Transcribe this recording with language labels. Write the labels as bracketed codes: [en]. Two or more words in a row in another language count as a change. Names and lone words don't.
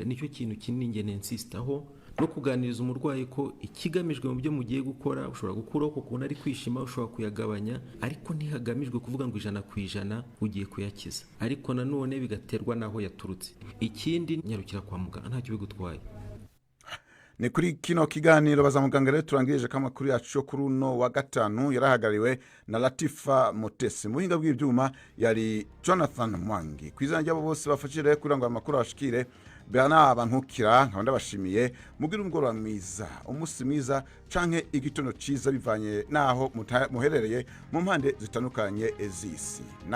[rw] Nicyo kintu kinini nge nensistaho, no kuganiriza umurwayi ko ikigamijwe mu byo mugiye gukora ushobora gukuraho ko kubona ari kwishima, ushobora kuyagabanya, ariko ntihagamijwe kuvuga ngo 100% ugiye kuyakiza, ariko nanone bigaterwa naho yaturutse. Ikindi nyarukira kwa muganga ntacyo bigutwaye. [rn] Ni kuri kino kiganiro bazamuganga rero turangirije kama kuri yacu kuri uno wa gatanu yarahagariwe na Latifa Mutesi. Muhinga bw'ibyuma yari Jonathan Mwangi. Kwizana ryabo bose bafashije kurangwa amakuru abashikire. Bernard Bankukira nkabanda bashimiye mugira umugoroba mwiza, umunsi mwiza canke igitondo ciza bivanye naho muherereye mu mpande zitandukanye ezisi.